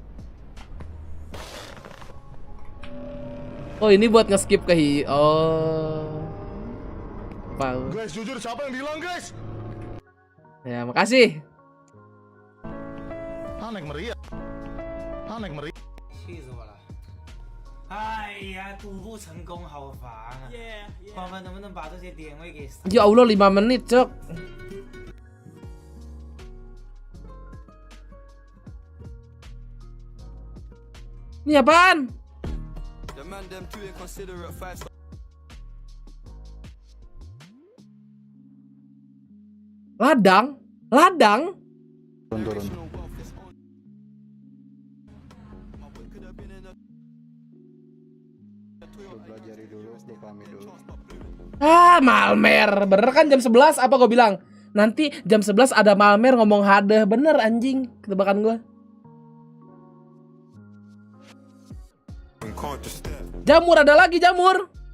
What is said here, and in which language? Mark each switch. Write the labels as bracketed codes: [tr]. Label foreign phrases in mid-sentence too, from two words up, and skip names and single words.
[id] Oh, ini buat nge-skip ke Guys, jujur siapa yang bilang guys? Ya, makasih. Naik meriah. Naik meriah. [zh] 气死我了！哎呀，赌不成功好烦啊！欢欢能不能把这些点位给？ [id] Ya Allah, 5 menit, Cok. Ini apaan? Ladang? Turun. Pelajari dulu, pahami dulu. Malmer. Bener kan jam 11 apa gue bilang? Nanti jam 11 ada Malmer ngomong hadeh. Bener anjing, ketebakan gue. Jamur, ada lagi jamur.